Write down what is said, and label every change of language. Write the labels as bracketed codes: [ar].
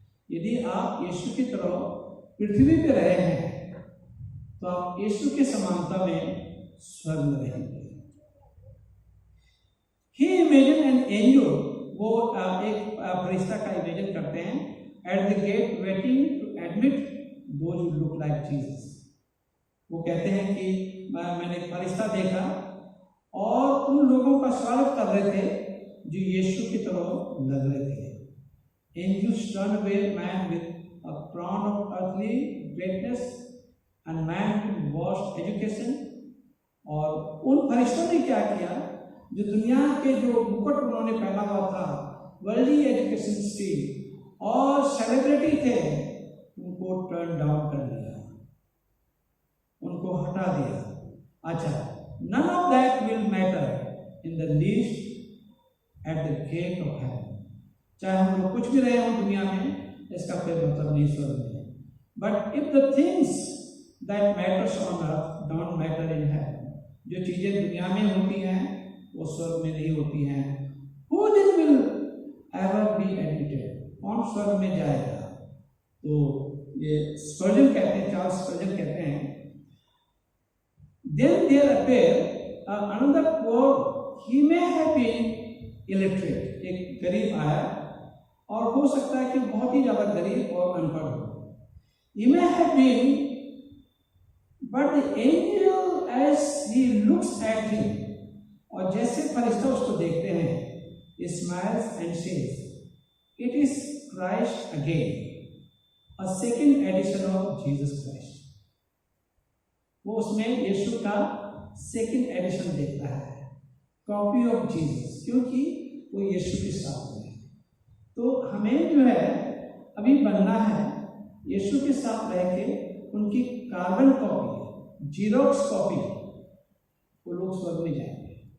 [hi] यदि आप यीशु की तरह पृथ्वी पे रहे हैं तो आप यीशु के समानता में स्वर्ग में रहेंगे। [en] He imagined an angel, [hi] वो एक फरिश्ता का इमेजिन करते हैं, [en] at the gate waiting to admit those who look like Jesus. [hi] वो कहते हैं कि मैंने एक फरिश्ता देखा और उन लोगों का स्वागत कर रहे थे जो यीशु की तरह लग रहे थे। [en] Angels turned away man with a crown of earthly greatness and man with vast education. [hi] और उन फरिश्तों ने क्या किया, जो दुनिया के जो मुकुट उन्होंने पहना हुआ था, वर्ल्डली एजुकेशन से और सेलिब्रिटी थे, उनको टर्न डाउन कर दिया, उनको हटा दिया। अच्छा, [en] none of that will matter in the least at the gate of heaven. [hi] चाहे हम लोग कुछ भी रहे हों दुनिया में, इसका कोई मतलब नहीं स्वर्ग में। [en] But if the things that matters on earth don't matter in heaven, [hi] जो चीजें दुनिया में होती हैं [en] वो स्वर्ग में नहीं होती हैं, who then will ever be admitted? [hi] कौन स्वर्ग में जाएगा? तो ये स्पर्जन कहते हैं, चार्ल्स स्पर्जन कहते हैं, [en] then there appeared another poor, he may have been illiterate, [hi] एक गरीब आया और हो सकता है कि बहुत ही ज्यादा गरीब और अनपढ़ हो। [en] He may have been, but the angel as he looks at him, [hi] और जैसे फरिश्ता उसको देखते हैं, [en] smiles and says, it is Christ again, a second edition of Jesus Christ. [hi] वो उसमें यीशु का सेकंड एडिशन देखता है, कॉपी ऑफ जीसस, क्योंकि वो यीशु के साथ है। तो हमें जो है अभी बनना है यीशु के साथ रह के उनकी कार्बन कॉपी, जीरोक्स कॉपी, वो लोग स्वर्ग में जाएंगे।